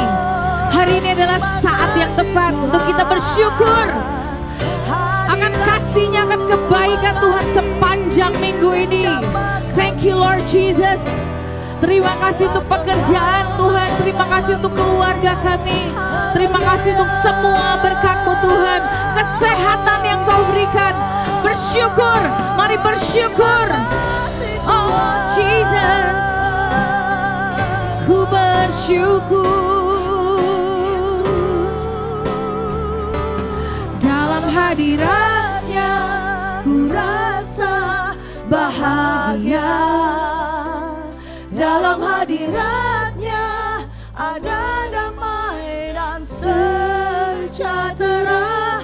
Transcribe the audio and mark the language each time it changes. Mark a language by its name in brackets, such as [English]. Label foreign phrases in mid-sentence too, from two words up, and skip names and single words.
[Indonesian] Hari ini adalah saat yang tepat untuk kita bersyukur akan kasih-Nya, akan kebaikan Tuhan sepanjang minggu ini. [English] Thank you Lord Jesus. [Indonesian] Terima kasih untuk pekerjaan Tuhan, terima kasih untuk keluarga kami, terima kasih untuk semua berkat-Mu Tuhan, kesehatan yang Kau berikan. Bersyukur, mari bersyukur. Oh Jesus, ku bersyukur. Dalam hadiratnya ku rasa bahagia, dalam hadiratnya ada damai dan sejahtera.